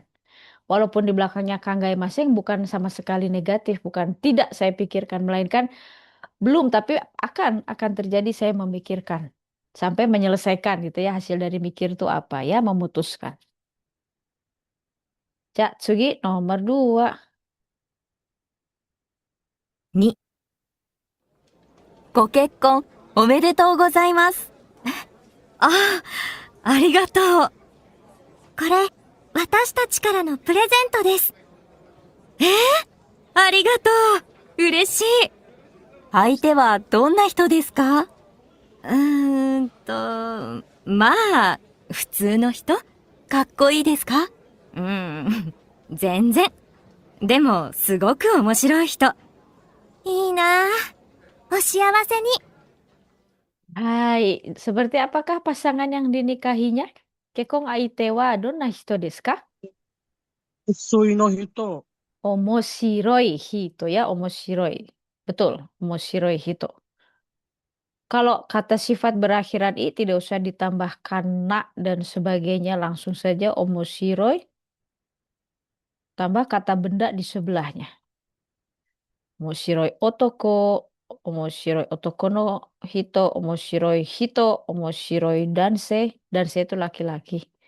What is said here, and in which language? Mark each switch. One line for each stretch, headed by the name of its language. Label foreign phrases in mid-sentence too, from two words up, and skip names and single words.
Indonesian: Walaupun di belakangnya kanggaemaseng bukan sama sekali negatif, bukan tidak saya pikirkan, melainkan belum, tapi akan terjadi saya memikirkan. Sampai menyelesaikan gitu ya, hasil dari mikir itu apa ya, memutuskan.
Japanese: じゃ、次 nomor 2. 2、ご結婚おめでとうございます。ああ、ありがとう。これ、私たちからのプレゼントです。ありがとう。嬉しい。相手はどんな人ですか？まあ、普通の人？かっこいいですか？全然。でも、すごく面白い人。いいなぁ。お幸せに。
Indonesian: Hai, seperti apakah pasangan yang dinikahinya?
Japanese: 結婚相手はどんな人ですか? 薄いの人、面白い人や、面白い. Betul, 面白い人.
Indonesian: Kalau kata sifat berakhiran i tidak usah ditambahkan na dan sebagainya, langsung saja omoshiroi tambah kata benda di sebelahnya.
Japanese: 面白い男、面白い男の人、面白い男性.
Indonesian: Danse itu laki-laki.